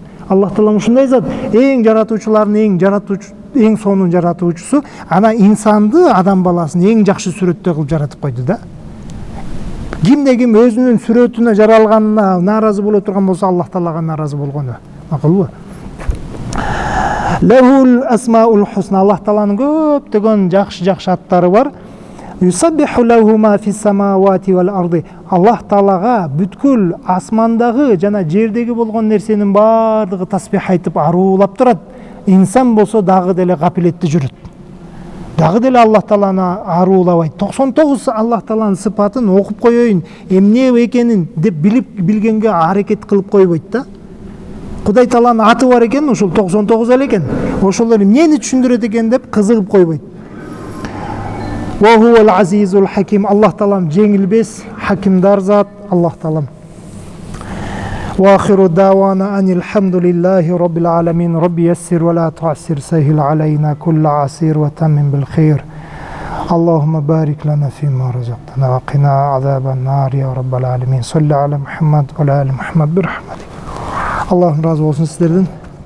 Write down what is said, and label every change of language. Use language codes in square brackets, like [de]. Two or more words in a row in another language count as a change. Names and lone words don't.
[ky] Аллах таалам ушундай зат, эң жаратуучулардын эң сонун жаратуучусу, ана инсанды, адам баласын эң жакшы сүрөттө кылып жаратып койду да. Кимде ким өзүнүн сүрөтүнө жаралганына нааразы боло турган болсо, Аллах таалага нааразы болгону. Макулбу? [ar] له الأسماء الحسنى. [ky] Аллах тааланын көптөгөн жакшы аттары бар. [ar] يسبح له ما في السماوات والأرض. [ky] Аллах таалага бүткүл асмандагы жана жердеги болгон нерсенин бардыгы тасбих айтып аруулап турат. Инсан болсо дагы деле гапилетте жүрөт. Дагы деле Аллах тааланы аруулабайт. 99 Аллах тааланын сыпатын окуп коеюн, эмне экенин деп билгенге аракет кылып койбойт да. Кудай Тааланын аты бар экен, ошол 99 эле экен. Ошолор эмнени түшүндүрөт экен деп кызыгып койбойт. [ar] وهو العزيز الحكيم. [ky] Аллах таалам жеңилбес, хакимдар зат. Аллах таалам. [ar] وآخر دعوانا أن الحمد لله رب العالمين. رب يسر ولا تعسر سهل علينا كل عسير وتمم بالخير. اللهم بارك لنا فيما رزقتنا وقنا عذاب النار يا رب العالمين. صل على محمد وعلى آل محمد برحمتك. [tr] Allah'ım razı olsun sizlerden.